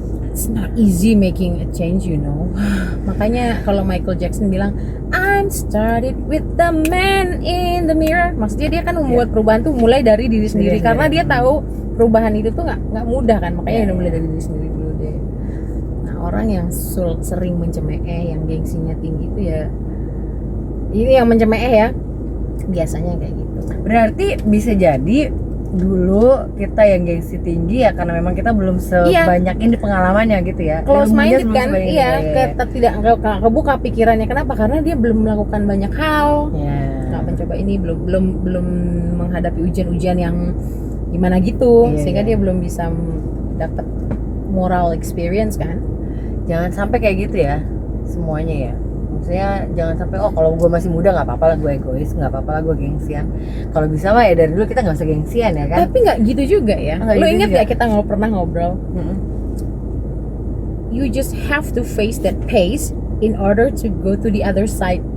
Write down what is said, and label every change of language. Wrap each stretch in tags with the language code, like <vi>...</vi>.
<en>It's not easy making a change, you know.</en> <id>Makanya kalau Michael Jackson bilang</id> <en>I'm started with the man in the mirror,</en> <id>maksudnya dia kan membuat perubahan tuh mulai dari diri sendiri, karena dia tahu perubahan itu tuh nggak mudah kan, makanya dia mulai dari diri sendiri dulu deh. Nah, orang yang sering mencemooh, yang gengsinya tinggi itu ya, ini yang mencemooh ya, biasanya kayak gitu. Berarti bisa jadi dulu kita yang gengsi tinggi ya karena memang kita belum sebanyak ini pengalamannya gitu ya.</id> <en>Close minded</en> <id>kan, iya. Tidak kebuka pikirannya. Kenapa? Karena dia belum melakukan banyak hal, nggak mencoba ini, belum menghadapi ujian-ujian yang gimana gitu, sehingga dia belum bisa dapat moral experience kan. Jangan sampai kayak gitu ya semuanya ya. Maksudnya jangan sampai kalau gue masih muda nggak apa-apa lah gue egois, nggak apa-apa lah gue gengsian. Kalau bisa mah ya dari dulu kita nggak usah gengsian ya kan. Tapi nggak gitu juga ya. Nggak Lo gitu inget juga. gak kita pernah ngobrol? Mm-mm.</id> <en>You just have to face that pace in order to go to the other side.</en>